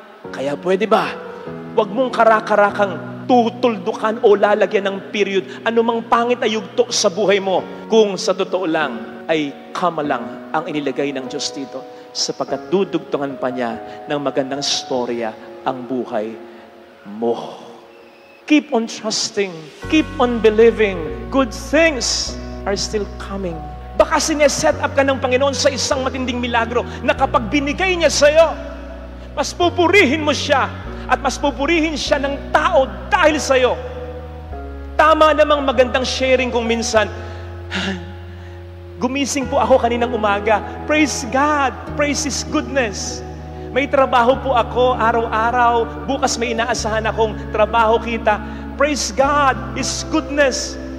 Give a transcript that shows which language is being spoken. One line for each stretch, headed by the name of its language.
Filipino: Kaya pwede ba, huwag mong karakarakang tutuldukan o lalagyan ng period anumang pangit na yugto sa buhay mo kung sa totoo lang ay kamalang ang inilagay ng Diyos dito, sapagkat dudugtungan pa niya ng magandang storya ang buhay mo.
English: Keep on trusting, keep on believing. Good things are still coming.
Filipino: Baka sineset up ka ng Panginoon sa isang matinding milagro na kapag binigay niya sa'yo, mas pupurihin mo siya at mas pupurihin siya ng tao dahil sa'yo. Tama namang magandang sharing kung minsan, gumising po ako kaninang umaga.
English: Praise God, praise His goodness.
Filipino: May trabaho po ako araw-araw. Bukas may inaasahan akong trabaho kita.
English: Praise God, His goodness.